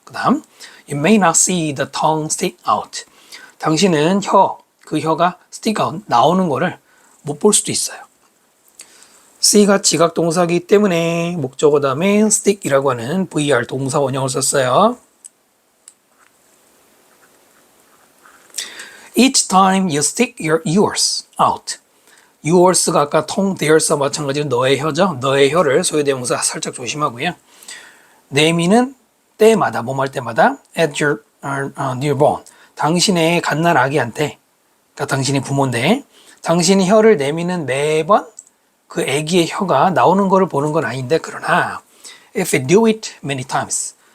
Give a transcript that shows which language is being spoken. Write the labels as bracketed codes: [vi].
[ko] 그 다음 [en] You may not see the tongue stick out. [ko] 당신은 그 혀가 [en] stick out, [ko] 나오는 거를 못 볼 수도 있어요. C가 지각동사이기 때문에 목적어 다음에 stick이라고 하는 VR 동사 원형을 썼어요. [en] Each time you stick your ears out. [ko] Yours가 아까 theirs와 마찬가지로 너의 혀죠. 너의 혀를 소유대명사 살짝 조심하고요. 내미는 때마다, 뭐할 때마다 [en] at your newborn. [ko] 당신의 갓난 아기한테, 그러니까 당신이 부모인데 당신이 혀를 내미는 매번 그 아기의 혀가 나오는 것을 보는 건 아닌데 그러나 [en] if you do it many times.